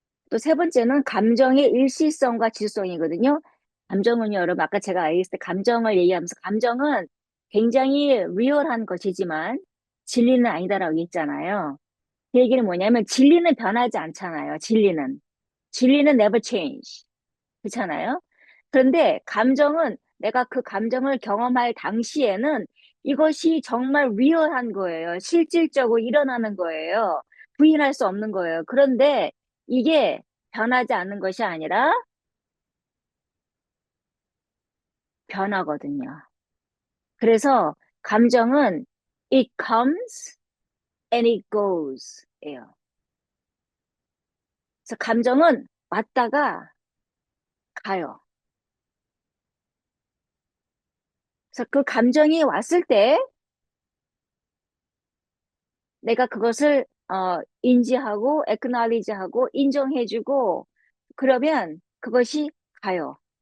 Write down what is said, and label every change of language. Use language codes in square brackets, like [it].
[ko] 또 세 번째는 감정의 일시성과 지속성이거든요. 감정은요, 여러분, 아까 제가 얘기했을 때 감정을 얘기하면서 감정은 굉장히 리얼한 것이지만 진리는 아니다라고 했잖아요. 그 얘기는 뭐냐면 진리는 변하지 않잖아요. 진리는 [en] never change. [ko] 그렇잖아요. 그런데 감정은 내가 그 감정을 경험할 당시에는 이것이 정말 리얼한 거예요. 실질적으로 일어나는 거예요. 부인할 수 없는 거예요. 그런데 이게 변하지 않는 것이 아니라 변하거든요. 그래서 감정은 [en] it comes and it goes [ko] 예요. 그래서 감정은 왔다가 가요. 그래서 그 감정이 왔을 때 내가 그것을 인지하고 acknowledge하고 인정해주고 그러면 그것이 가요.